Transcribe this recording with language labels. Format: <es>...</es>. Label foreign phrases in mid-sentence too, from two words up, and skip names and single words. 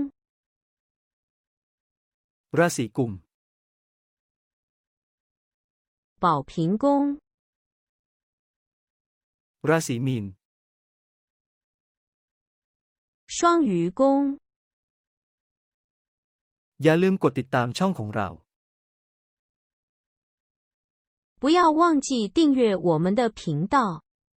<th>ราศีกุม</th> <zh>宝瓶宫</zh> <th>ราศีมีน</th> <zh>双鱼宫</zh> <th>อย่าลืมกดติดตามช่องของเรา</th> <zh>不要忘记订阅我们的频道。</zh>